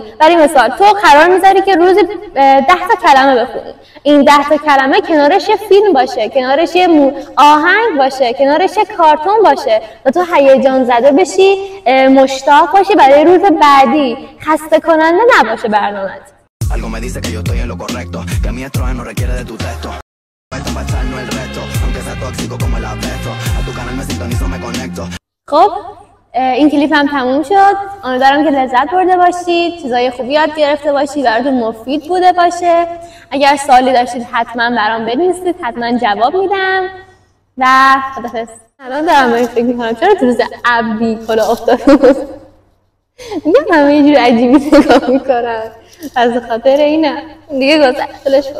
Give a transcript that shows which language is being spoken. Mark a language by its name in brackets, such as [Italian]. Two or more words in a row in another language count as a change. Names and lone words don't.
[Persian] برای مثال تو قرار میذاری که روزی 10 تا کلمه بخونی، این 10 تا کلمه کنارش یه فیلم باشه، کنارش یه آهنگ باشه، کنارش یه کارتون باشه و تو هیجان زده بشی، مشتاق باشی برای روز بعدی، خسته کننده نباشه برنامه‌ت. [Spanish] Algo me dice que yo estoy en lo correcto, que mi estrés no requiere de tu texto. Esto para echarnos el resto, aunque sea tóxico como el abeto. A tu canal me sintonizo, me conecto. [Persian] خب این کلیپ هم تموم شد. امیدوارم که لذت برده باشید، چیزای خوبی یاد گرفته باشید، براتون مفید بوده باشه. اگر سوالی داشتید حتما برام بنویسید، حتما جواب میدم و خداحافظ. الان دارم به فکر میکنم چرا تو روز ابری کلا افتاده میگم همه یه جور عجیبی نگاه میکنن، از خاطر اینه دیگه گذشتلش کن.